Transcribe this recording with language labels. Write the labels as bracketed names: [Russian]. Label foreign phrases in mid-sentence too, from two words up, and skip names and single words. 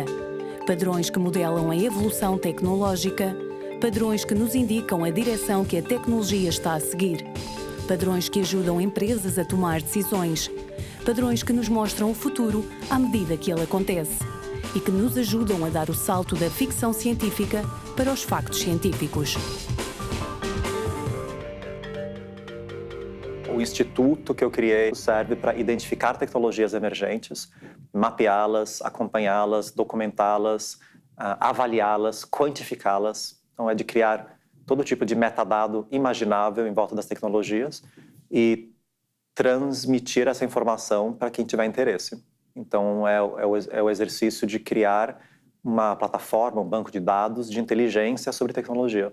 [Portuguese] Padrões que modelam a evolução tecnológica, padrões que nos indicam a direção que a tecnologia está a seguir, padrões que ajudam empresas a tomar decisões, padrões que nos mostram o futuro à medida que ele acontece e que nos ajudam a dar o salto da ficção científica para os factos científicos. O instituto que eu criei serve para identificar tecnologias emergentes, mapeá-las, acompanhá-las, documentá-las, avaliá-las, quantificá-las. Então, é de criar todo tipo de metadado imaginável em volta das tecnologias e transmitir essa informação para quem tiver interesse. Então, é o exercício de criar uma plataforma, um banco de dados de inteligência sobre tecnologia.